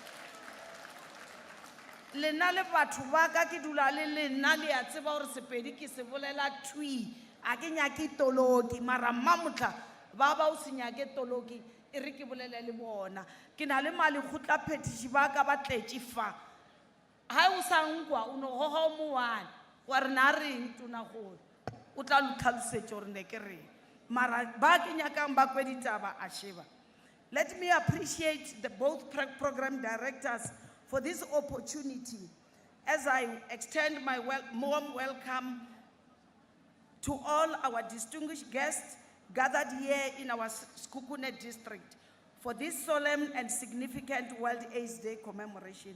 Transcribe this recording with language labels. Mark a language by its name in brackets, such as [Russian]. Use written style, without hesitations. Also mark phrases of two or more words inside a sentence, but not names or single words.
[Northern Sotho] lena le batho ba ka ke dula le lena le a tseba gore Sepedi ke se bolela twi a ke nyake toloki mara mmamotla ba ba o se nyake toloki e re ke bolele le bona ke na le malekgotla phetiši ba ka ba tletše fa ga o sa nkwa o no goga o mowane wa re na reng tona gore o tla lotlhalosetše gore ne ke reng mara ba ke nyakang ba kwe ditaba a sheba. [English] Let me appreciate both program directors for this opportunity as I extend my warm welcome to all our distinguished guests gathered here in our Sekhukhune district for this solemn and significant World AIDS Day commemoration.